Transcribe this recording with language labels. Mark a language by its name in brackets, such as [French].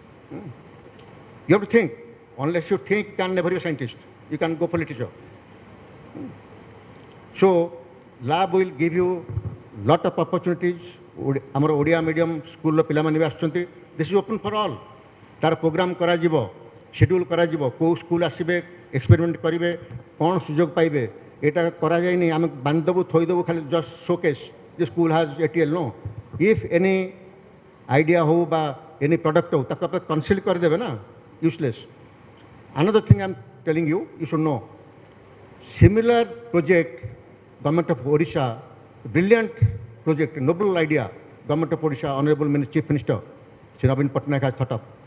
[English] You have to think. Unless you think, you can never be a scientist. You can go for literature. So, lab will give you lot of opportunities. Our Odia medium school [Odia] ପିଲାମାନେ ବି ଆସୁଛନ୍ତି. [English] This is open for all. [Odia] ତାର programme କରାଯିବ, schedule କରାଯିବ, କେଉଁ school ଆସିବେ, experiment କରିବେ, କ'ଣ ସୁଯୋଗ ପାଇବେ, ଏଇଟା କରାଯାଇନି, ଆମେ ବାନ୍ଧିଦେବୁ ଥୋଇଦେବୁ ଖାଲି just showcase. [English] The school has ATL, no. If any idea [Hindi] हो বা [English] any product हो, [Odia] ତାକୁ ଆପଣ [English] conceal [Odia] କରିଦେବେ ନା, [English] useless. Another thing I'm telling you, you should know. Similar project, Government of Odisha, brilliant project, noble idea, Government of Odisha, Honorable Chief Minister, Shri Naveen Patnaik has thought of.